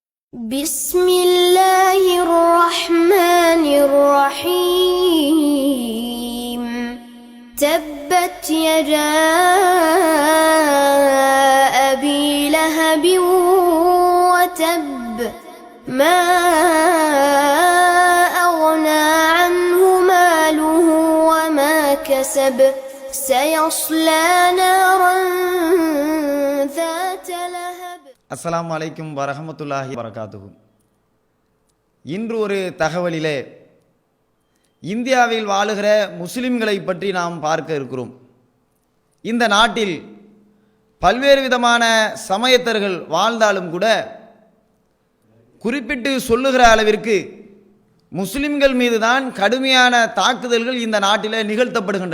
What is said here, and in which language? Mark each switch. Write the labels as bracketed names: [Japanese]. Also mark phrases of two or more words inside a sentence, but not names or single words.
[Arabic] بسم الله الرحمن الرحيم تبت يدا أبي لهب وتب ما أغنى عنه ماله وما كسب سيصلى نارا ذات لهب. السلام عليكم ورحمة الله وبركاته. [Tamil] இன்று ஒரு தகவலிலே இந்தியாவில் வாழுகிற முஸ்லிம்களை பற்றி நாம் பார்க்க இருக்கிறோம். இந்த நாட்டில் பல்வேறு விதமான சமயத்தர்கள் வாழ்ந்தாலும் கூட குறிப்பிட்டு சொல்லுகிற அளவிற்கு முஸ்லிம்கள் மீது தான் கடுமையான தாக்குதல்கள் இந்த நாட்டில் நிகழ்த்தப்படுகின்றன.